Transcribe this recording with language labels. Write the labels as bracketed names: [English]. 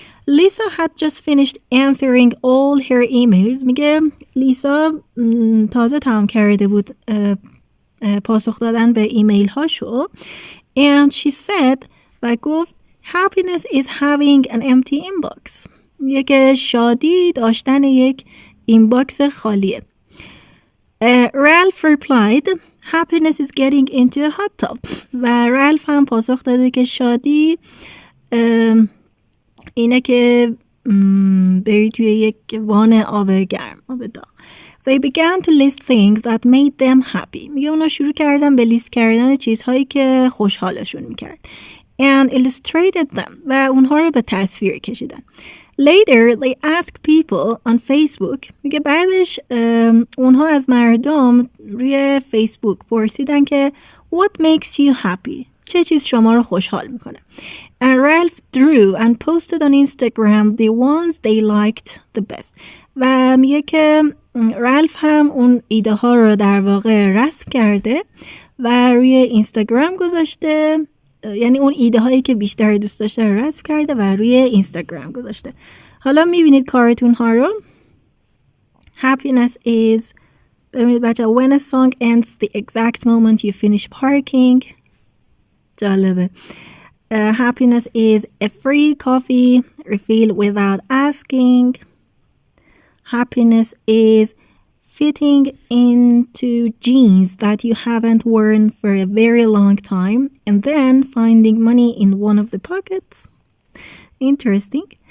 [English] Lisa had just finished answering all her emails. [Persian] میگه لیسا تازه تمام کرده بود پاسخ دادن به ایمیل هاشو. [English] And she said [Persian] و گفت [English] happiness is having an empty inbox. [Persian] میگه که شادی داشتن یک اینباکس خالیه. [English] Ralph replied happiness is getting into a hot tub. [Persian] و رالف هم پاسخ داده که شادی اینه که بری توی یک وان آب گرم، آب داغ. [English] They began to list things that made them happy. [Persian] میگه اونا شروع کردن به لیست کردن چیزهایی که خوشحالشون میکرد. [English] And illustrated them. [Persian] و اونها رو به تصویر کشیدن. [English] Later they asked people on Facebook. [Persian] میگه بعدش اونها از مردم روی فیسبوک پرسیدن که [English] What makes you happy? [Persian] چه چیز شما رو خوشحال میکنه؟ [English] And Ralph drew and posted on Instagram the ones they liked the best. [Persian] و میگه که رالف هم اون ایده ها رو در واقع رسم کرده و روی اینستاگرام گذاشته، یعنی اون ایده هایی که بیشتر دوست داشته رو رسم کرده و روی اینستاگرام گذاشته. حالا میبینید کارتون ها رو. [English] Happiness is [Persian] ببینید بچه [English] when a song ends the exact moment you finish parking. [Persian] جالبه. [English] Happiness is a free coffee refill without asking. Happiness is fitting into jeans that you haven't worn for a very long time and then finding money in one of the pockets. Interesting.